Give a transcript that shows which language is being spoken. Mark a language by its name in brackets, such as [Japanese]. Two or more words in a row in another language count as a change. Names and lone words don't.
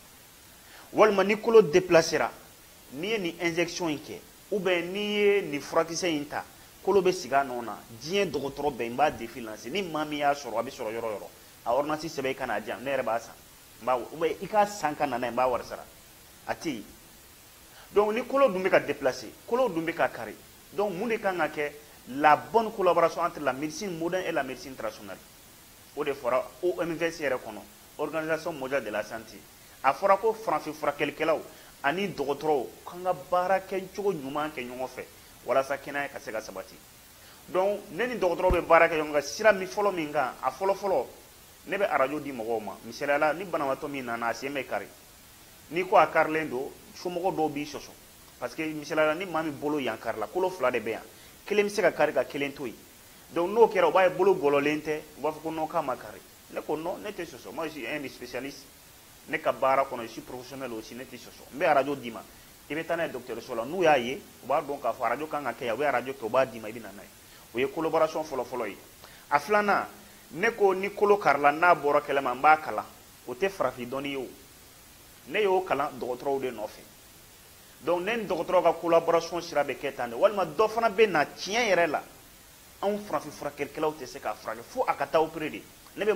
[Bambara] walima ni kolo déplacera n'i ye nin injection in kɛ ubiyɛn n'i ye nin furakisɛ in ta kolo bɛ sigi a nɔ na diɲɛ dɔgɔtɔrɔ bɛɛ n b'a [French] défi lancé [Bambara] ni maa min y'a sɔrɔ a bɛ sɔrɔ yɔrɔ o yɔrɔ a ordonnance sɛbɛn i ka n'a di yan ne yɛrɛ b'a san n b'a ubiyɛn i k'a san ka na n'a ye n b'a wari sara a tɛ yen donc ni kolo dun bɛ ka déplacer kolo dun bɛ ka kari donc mun de kan ka kɛ [French] la bonne collaboration entre la médecine moderne et la médecine traditionnelle [Bambara] o de fɔra OMVS yɛrɛ kɔnɔ Organisation mondiale de la santé a fɔra ko farafin furakɛlikɛlaw ani dɔgɔtɔrɔw kan ka baara kɛ cogo ɲuman kɛ ɲɔgɔn fɛ walasa kɛnɛya ka se ka sabati donc ne ni dɔgɔtɔrɔw bɛ baara kɛ ɲɔgɔn kan sira min fɔlɔ min kan a fɔlɔ ne bɛ arajo di mɔgɔw ma misaliyala ni banabaatɔ min nana a sen bɛ kari n'i ko a karilen don somɔgɔ dɔw b'i sɔsɔ [French] parce que [Bambara] misaliyala ni maa min bolo yan karila kolo fila de bɛ yan kelen bɛ se ka kari ka kelen to yen donc n'o kɛra u b'a ye bolo gɔlɔlen tɛ u b'a fɔ ko non k'a ma kari ne ko non ne tɛ sɔsɔ [French] moi je suis un spécialiste [Bambara] ne ka baara kɔnɔ [French] je suis professionnel aussi [Bambara] ne tɛ sɔsɔ n bɛ arajo d'i ma i bɛ taa n'a ye dɔgɔtɔrɔso la n'u y'a ye u b'a dɔn k'a fɔ arajo kan ka kɛ yan u bɛ arajo kɛ u b'a d'i ma i bɛ na n'a ye o ye collaboration fɔlɔ ye a filanan ne ko ni kolo karila n'a bɔra kɛnɛma n b'a kalan o tɛ farafin dɔnni ye o ne y'o kalan dɔgɔtɔrɔw de nɔfɛ donc ne ni dɔgɔtɔrɔw ka collaboration sira bɛ kɛ tan de walima dɔ fana bɛ na tiɲɛ yɛrɛ la anw farafin furakɛlikɛlaw tɛ se k'a furakɛ fo a ka taa opéré de ne bɛ